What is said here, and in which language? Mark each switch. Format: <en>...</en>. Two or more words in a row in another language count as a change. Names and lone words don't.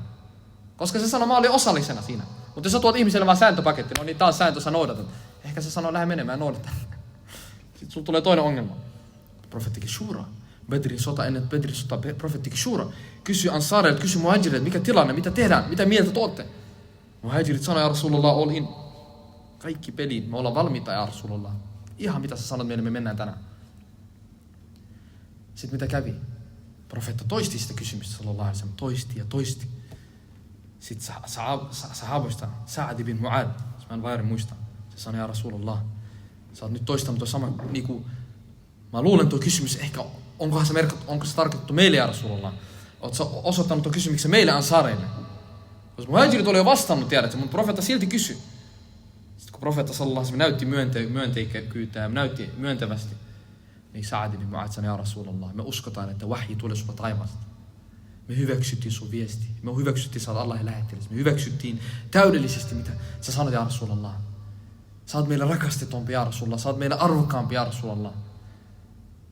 <fi>Koska se sanoo, mä olin osallisena siinä. Mutta jos sä tuot ihmiselle vaan sääntöpaketti, no niin tää on sääntö, sä noudatat. Ehkä se sanoo, lähde menemään, noudata. Sitten sulla tulee toinen ongelma. Profeettikin shura. Badrin sota, ennen Badrin sota, profeettikin shura. Kysy ansaareilta, kysy muhajireilta, mikä tilanne, mitä tehdään, mitä mieltä te ootte. Muhajirit sanoi,</fi> <ar>يا رسول الله,</ar> <en>all in.</en> <fi>Kaikki peliin, me ollaan valmiita,</fi> <ar>يا رسول الله.</ar> <fi>Ihan mitä sä sanot meille, me mennään tänään. Sitten mitä kävi? Profeetta toisti sitä kysymystä,</fi> <ar>صلى الله عليه وسلم,</ar> <fi>toisti ja toisti. Sitten sahaboista, Sa'ad ibn Mu'ad, jos mä en väärin muista, se sanoi,</fi> <ar>يا رسول الله,</ar> <fi>sä oot nyt toistanut toi sama, niinku, mä luulen tuo kysymys, ehkä, onko se tarkoitettu meille,</fi> <ar>يا رسول الله?</ar> <fi>Oot sä osoittanut tuon kysymyksen meille ansaareille? Koska muhajirit oli jo vastannut, tiedätkö, mutta profeetta silti kysyi. Sitten kun profeetta</fi> <ar>صلى الله عليه وسلم</ar> <fi>näytti myönteikyyttä ja näytti myöntävästi, niin Sa'ad ibn Mu'ad sanoi,</fi> <ar>يا رسول الله,</ar> <fi>me uskotaan, että wahyi tulee sulla taivaasta. Me hyväksyttiin sun viesti. Me hyväksyttiin, sä oot Allahin lähettiläs. Me hyväksyttiin täydellisesti, mitä sä sanot,</fi> <ar>يا رسول الله.</ar> <fi>Sä oot meille rakastetumpi,</fi> <ar>يا رسول الله.</ar> <fi>Sä oot meille arvokkaampi,</fi> <ar>يا رسول الله.</ar>